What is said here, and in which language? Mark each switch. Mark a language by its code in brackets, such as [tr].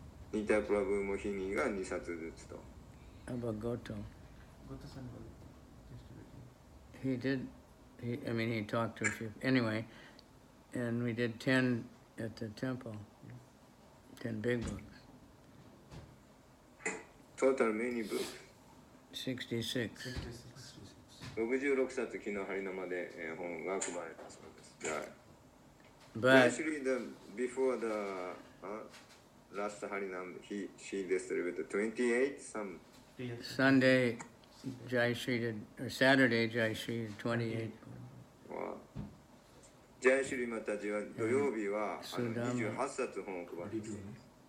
[ja] ニタプラブモヒニが2冊ずつと。 [en] About Goto. Goto-san was distributing. He did, he talked to a few. Anyway, and we did 10 at the temple. 10 big books. Total many books. 66. [ja] 66冊昨日ハリナマで本が配られたそうです。じゃあ。 [en] But Actually, before the last Harinam, she distributed 28 some. Sunday, Jai Shri did, or Saturday, Jai Shri did 28. [ja] ジャイシュリマタジは土曜日は28冊本を配っています。